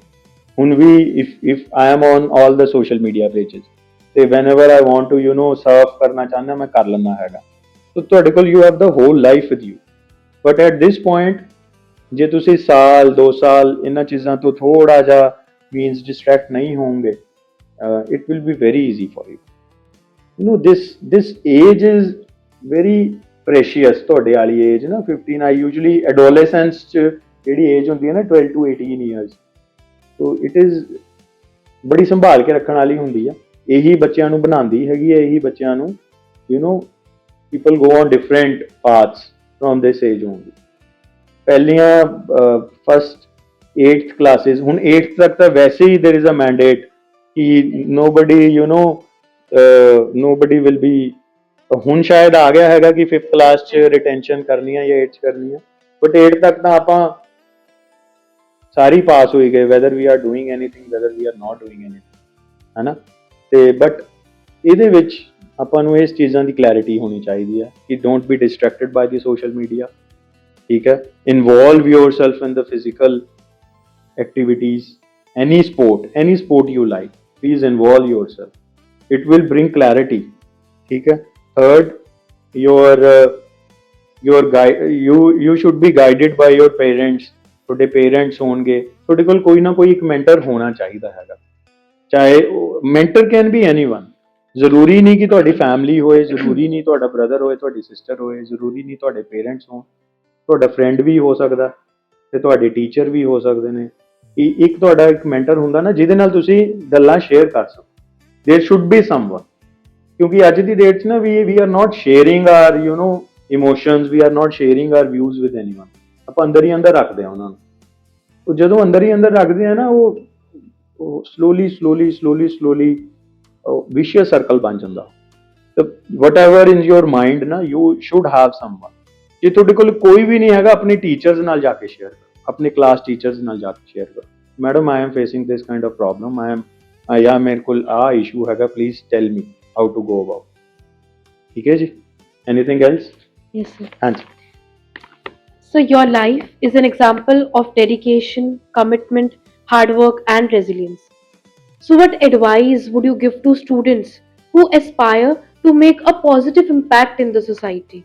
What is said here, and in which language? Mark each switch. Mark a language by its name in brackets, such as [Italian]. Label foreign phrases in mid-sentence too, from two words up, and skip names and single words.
[Punjabi] ਹੁਣ ਵੀ [English] if I am on all the social media pages, ਤੇ whenever I want to surf [Punjabi] ਕਰਨਾ ਚਾਹੁੰਦਾ ਮੈਂ ਕਰ ਲੈਂਦਾ ਹੈਗਾ। [English] ਸੋ [Punjabi] ਤੁਹਾਡੇ ਕੋਲ [English] you have the whole life with you. but at this point [Punjabi] ਜੇ ਤੁਸੀਂ ਸਾਲ 2 ਸਾਲ ਇਹਨਾਂ ਚੀਜ਼ਾਂ ਤੋਂ ਥੋੜਾ ਜਿਹਾ [English] means distract [Punjabi] ਨਹੀਂ ਹੋਵੋਗੇ, [English] it will be very easy for you. this age is very precious। [Punjabi] ਤੁਹਾਡੇ ਵਾਲੀ ਏਜ ਨਾ 15, [English] I usually adolescence [Punjabi] 'ਚ ਜਿਹੜੀ ਏਜ ਹੁੰਦੀ ਹੈ ਨਾ [English] 12 to 18 years, so it is [Punjabi] ਬੜੀ ਸੰਭਾਲ ਕੇ ਰੱਖਣ ਵਾਲੀ ਹੁੰਦੀ ਆ। ਇਹੀ ਬੱਚਿਆਂ ਨੂੰ ਬਣਾਉਂਦੀ ਹੈਗੀ ਹੈ, ਇਹੀ ਬੱਚਿਆਂ ਨੂੰ [English] people go on different paths from this age only। [Punjabi] ਪਹਿਲੀਆਂ ਫਸਟ 8th ਕਲਾਸਿਸ, ਹੁਣ 8th ਤੱਕ ਤਾਂ ਵੈਸੇ ਹੀ [English] there is a mandate [Punjabi] ਕਿ [English] nobody will be, [Punjabi] ਹੁਣ ਸ਼ਾਇਦ ਆ ਗਿਆ ਹੈਗਾ ਕਿ 5th ਕਲਾਸ 'ਚ ਰਿਟੈਂਸ਼ਨ ਕਰਨੀ ਹੈ ਜਾਂ 8th 'ਚ ਕਰਨੀ ਹੈ। ਬਟ 8th ਤੱਕ ਤਾਂ ਆਪਾਂ ਸਾਰੇ ਪਾਸ ਹੋਈ ਗਏ, [English] whether we are doing anything, whether we are not doing anything, [Punjabi] ਹੈ ਨਾ। ਤੇ ਬਟ ਇਹਦੇ ਵਿੱਚ ਆਪਾਂ ਨੂੰ ਇਸ ਚੀਜ਼ਾਂ ਦੀ ਕਲੈਰਿਟੀ ਹੋਣੀ ਚਾਹੀਦੀ ਹੈ ਕਿ [English] don't be distracted by the social media. [Punjabi] ਠੀਕ ਹੈ, [English] ਇਨਵੋਲਵ yourself in the physical activities, any sport you like, please involve yourself, it will bring clarity। [Hindi] ठीक है, [English] third, you should be guided by your parents। [Punjabi] ਤੁਹਾਡੇ ਪੇਰੈਂਟਸ ਹੋਣਗੇ, ਤੁਹਾਡੇ ਕੋਲ ਕੋਈ ਨਾ ਕੋਈ ਇੱਕ ਮੈਂਟਰ ਹੋਣਾ ਚਾਹੀਦਾ ਹੈਗਾ। ਚਾਹੇ [English] mentor can be anyone, [Punjabi] ਜ਼ਰੂਰੀ ਨਹੀਂ ਕਿ ਤੁਹਾਡੀ ਫੈਮਿਲੀ ਹੋਏ, ਜ਼ਰੂਰੀ ਨਹੀਂ ਤੁਹਾਡਾ ਬ੍ਰਦਰ ਹੋਏ, ਤੁਹਾਡੀ ਸਿਸਟਰ ਹੋਏ, ਜ਼ਰੂਰੀ ਨਹੀਂ ਤੁਹਾਡੇ ਪੇਰੈਂਟਸ ਹੋਣ, ਤੁਹਾਡਾ ਫਰੈਂਡ ਵੀ ਹੋ ਸਕਦਾ ਤੇ ਤੁਹਾਡੇ ਟੀਚਰ ਵੀ ਹੋ ਸਕਦੇ ਨੇ। ਇੱਕ ਤੁਹਾਡਾ ਇੱਕ ਮੈਂਟਰ ਹੁੰਦਾ ਨਾ ਜਿਹਦੇ ਨਾਲ ਤੁਸੀਂ ਗੱਲਾਂ ਸ਼ੇਅਰ ਕਰ ਸਕੋ। [English] there should be someone, क्योंकि [Punjabi] ਅੱਜ ਦੀ ਡੇਟ 'ਚ ਨਾ [English] we are not sharing our emotions, we are not sharing our views with anyone. [Punjabi] ਆਪਾਂ ਅੰਦਰ ਹੀ ਅੰਦਰ ਰੱਖਦੇ ਆ ਉਹਨਾਂ ਨੂੰ। ਉਹ ਜਦੋਂ ਅੰਦਰ ਹੀ ਅੰਦਰ ਰੱਖਦੇ ਆ ਨਾ, ਉਹ [English] slowly vicious circle [Punjabi] ਬਣ ਜਾਂਦਾ। [English] ਤੇ whatever in your mind ਨਾ, you should have someone. [Punjabi] ਜੇ ਤੁਹਾਡੇ ਕੋਲ ਕੋਈ ਵੀ ਨਹੀਂ ਹੈਗਾ, ਆਪਣੇ ਟੀਚਰਸ ਨਾਲ ਜਾ ਕੇ ਸ਼ੇਅਰ ਕਰੋ, ਆਪਣੇ ਕਲਾਸ ਟੀਚਰਸ ਨਾਲ ਜਾ ਕੇ ਸ਼ੇਅਰ ਕਰੋ, [English] madam I am facing this kind of problem, [Punjabi] ਜਾਂ ਮੇਰੇ ਕੋਲ ਆ ਇਸ਼ੂ ਹੈਗਾ, [English] please tell me how to go about. [Punjabi] ਠੀਕ ਹੈ ਜੀ, [English] anything else? Yes, sir. [Punjabi] ਹਾਂਜੀ। [English] So your life is an example of dedication, commitment, hard work, and resilience. So what advice would you give to students who aspire to make a positive impact in the society?